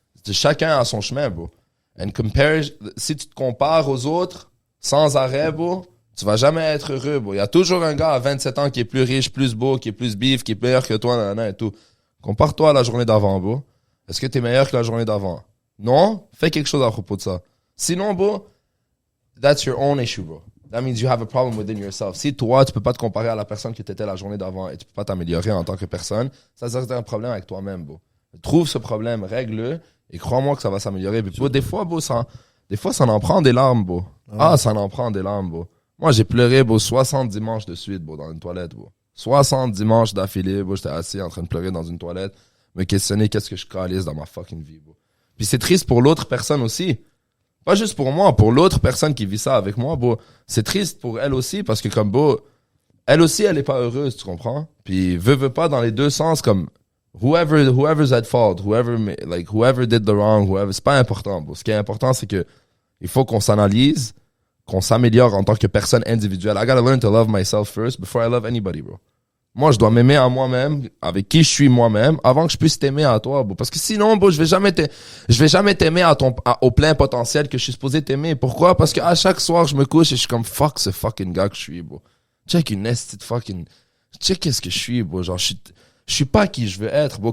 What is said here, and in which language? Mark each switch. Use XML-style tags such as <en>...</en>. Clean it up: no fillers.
<fr>Chacun a son chemin, bro. Si tu te compares aux autres, sans arrêt, bro, tu vas jamais être heureux, bro. Il y a toujours un gars à 27 ans qui est plus riche, plus beau, qui est plus beef, qui est meilleur que toi, et tout. Compare-toi à la journée d'avant, bro. Est-ce que t'es meilleur que la journée d'avant? Non? Fais quelque chose à propos de ça.</fr> <en>Sinon, bro, that's your own issue, bro. That means you have a problem within yourself.</en> <fr>Si toi, tu peux pas te comparer à la personne que tu étais la journée d'avant et tu peux pas t'améliorer en tant que personne, ça c'est un problème avec toi-même, bro. Trouve ce problème, règle-le et crois-moi que ça va s'améliorer. Puis, bro, des fois, ça en prend des larmes, bro. Ça en prend des larmes, bro. Moi, j'ai pleuré, bro, 60 dimanches de suite, bro, dans une toilette, bro. 60 dimanches d'affilée, bro, j'étais assis en train de pleurer dans une toilette, me questionner qu'est-ce que je calisse dans ma fucking vie, bro. Puis c'est triste pour l'autre personne aussi. Pas juste pour moi, pour l'autre personne qui vit ça avec moi, bro. C'est triste pour elle aussi parce que comme, bro, elle aussi, elle est pas heureuse, tu comprends? Puis veut pas dans les deux sens, comme</fr> <en>whoever's at fault, whoever did the wrong,</en> <fr>c'est pas important, bro. Ce qui est important, c'est que il faut qu'on s'analyse, qu'on s'améliore en tant que personne individuelle.</fr> <en>I gotta learn to love myself first before I love anybody, bro.</en> <fr>Moi, je dois m'aimer à moi-même, avec qui je suis moi-même, avant que je puisse t'aimer à toi, bro. Parce que sinon, bro, je vais jamais t'aimer au plein potentiel que je suis supposé t'aimer. Pourquoi? Parce que à chaque soir, je me couche et je suis comme, fuck ce fucking gars que je suis, bro. Check qu'est-ce que je suis, bro. Genre, je suis pas qui je veux être, bro.</fr>